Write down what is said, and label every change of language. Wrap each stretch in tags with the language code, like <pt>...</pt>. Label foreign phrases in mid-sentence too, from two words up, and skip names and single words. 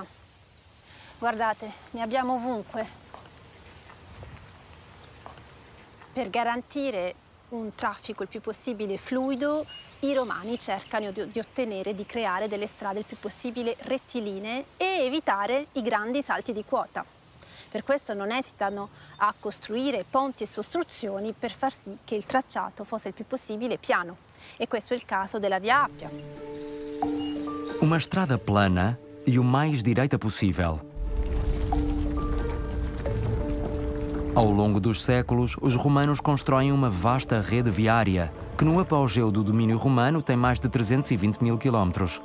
<it>Guardate, ne abbiamo ovunque. Per garantire un traffico il più possibile fluido, i romani cercano di ottenere, di creare delle strade il più possibile rettilinee e evitare i grandi salti di quota. Per questo non esitano a costruire ponti e sostruzioni per far sì che il tracciato fosse il più possibile piano. E questo è il caso della Via Appia.</it> <pt>Uma estrada plana e o mais direita possível. Ao longo dos séculos, os romanos constroem uma vasta rede viária, que no apogeu do domínio romano tem mais de 320 mil quilómetros.</pt>